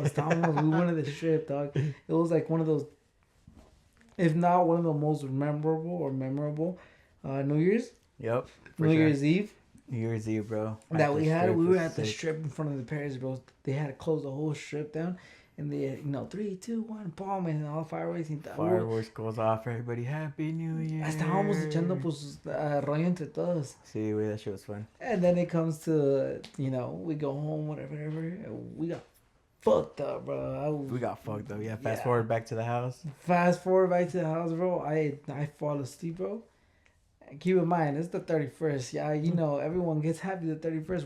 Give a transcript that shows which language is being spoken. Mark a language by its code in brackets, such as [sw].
[en] We went to the strip, dog. It was like one of those, if not one of the most memorable New Year's. Yep. New Year's Eve. New Year's Eve, bro. That we had. We were at the strip in front of the Paris, bro. They had to close the whole strip down. And they, 3, 2, 1, bomb, and all fireworks. Fireworks goes off for everybody. Happy New Year. [es] Estábamos echando, pues, rollo entre todos. Sí, güey, [en] that shit was fun. And then it comes to, we go home, whatever. And we got fucked up, bro. We got fucked up. Yeah, fast forward back to the house. Bro. I fall asleep, bro. And keep in mind, it's the 31st. Yeah, everyone gets happy the 31st.